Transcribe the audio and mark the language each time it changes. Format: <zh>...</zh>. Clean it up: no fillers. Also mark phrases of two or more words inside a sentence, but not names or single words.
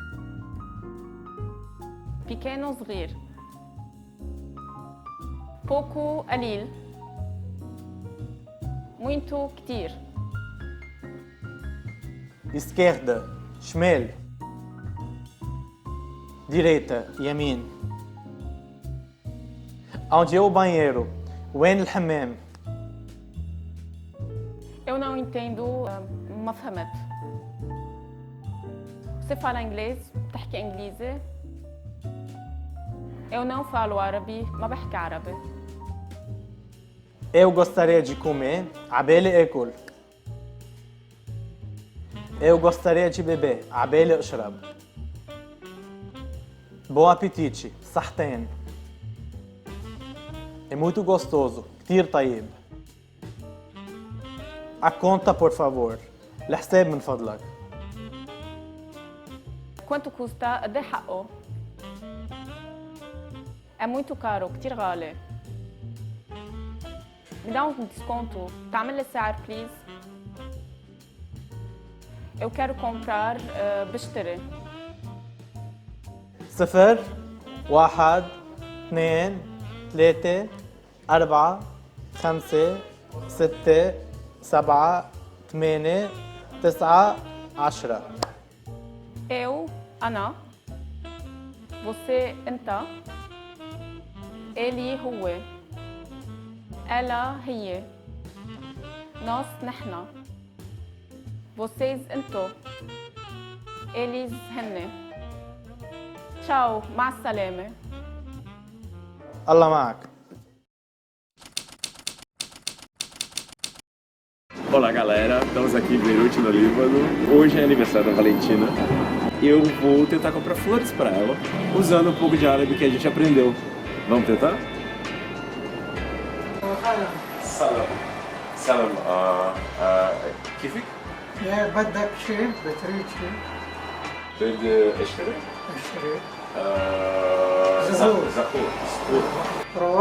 <pt>pequeno صغير. pouco قليل. muito كتير. Esquerda. شمال. Direita. يمين. Onde é o banheiro?</pt> <ar>وين الحمام?</ar> <pt>Eu não entendo,</pt> <ar>ما فهمت.</ar> <pt>Você fala inglês?</pt> <ar>بتحكي إنجليزي؟</ar> <pt>Eu não falo árabe,</pt> <ar>ما بحكي عربي.</ar> <pt>Eu gostaria de comer.</pt> <ar>عبالي آكل.</ar> <pt>Eu gostaria de beber.</pt> <ar>عبالي أشرب.</ar> <pt>Bom apetite. صحتين. É muito gostoso.</pt> <ar>كتير طيب.</ar> <pt>A conta, por favor.</pt> <ar>الحساب من فضلك.</ar> <pt>Quanto custa?</pt> <ar>قد إيه حقه؟</ar> <pt>É muito caro,</pt> <ar>كتير غالي.</ar> <pt>Me dá desconto.</pt> <ar>تعمل لي سعر بليز.</ar> <pt>Eu quero comprar, بشتري. 0 1 2 3 4 5 6 7 8 9 10. Eu, أنا. Você, أنت. ele, هو. ela, هي. nós, نحن. vocês, انتو. eles, هن. tchau,</pt> <ar>مع السلامة. الله معك.</ar> <pt>Olá galera, estamos aqui em Beirute, no Líbano. Hoje é aniversário da Valentina. Eu vou tentar comprar flores para ela, usando um pouco de árabe que a gente aprendeu. Vamos tentar? Salam.</pt> <ar>Salam. كيفك؟ بدك شيء؟ بتريد شيء؟ بدي اشتري؟ اشتري زهور. زهور. روز.</ar>